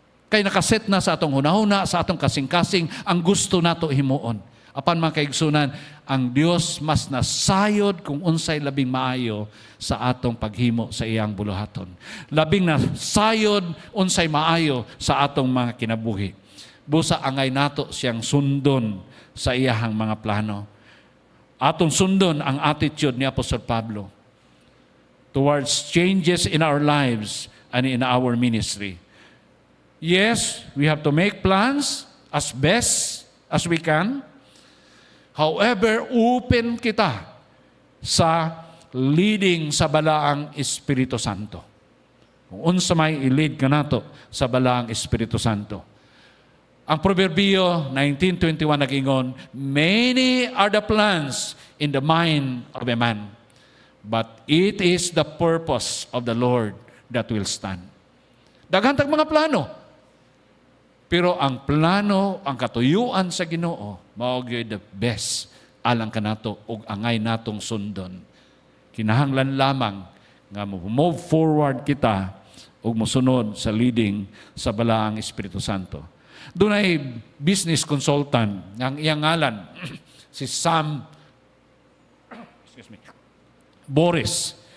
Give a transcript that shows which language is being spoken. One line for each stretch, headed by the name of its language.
Cebuano: Kay nakaset na sa atong hunahuna, sa atong kasing-kasing, ang gusto nato himuon. Apan mga kaigsunan, ang Dios mas nasayod kung unsay labing maayo sa atong paghimo sa iyang buluhaton. Labing nasayod unsay maayo sa atong mga kinabuhi. Busa angay nato siyang sundon sa iyahang mga plano. Atong sundon ang attitude ni Apostol Pablo
English: towards changes in our lives and in our ministry. Yes, we have to make plans as best as we can.
Cebuano: However, open kita sa leading sa balaang Espiritu Santo. Kung unsa may i-lead ka nato sa balaang Espiritu Santo. Ang Proverbio 19:21 nag-ingon,
English: many are the plans in the mind of a man, but it is the purpose of the Lord that will stand.
Cebuano: Daghan tag mga plano. Pero ang plano, ang katuyuan sa Ginoo, mao gyud
English: the best
Cebuano: alang kanato ug angay natong sundon. Kinahanglan lamang nga
English: move forward
Cebuano: kita ug mosunod sa leading sa balaang Espiritu Santo. Doon ay business consultant ang iyang ngalan si Sam Boris.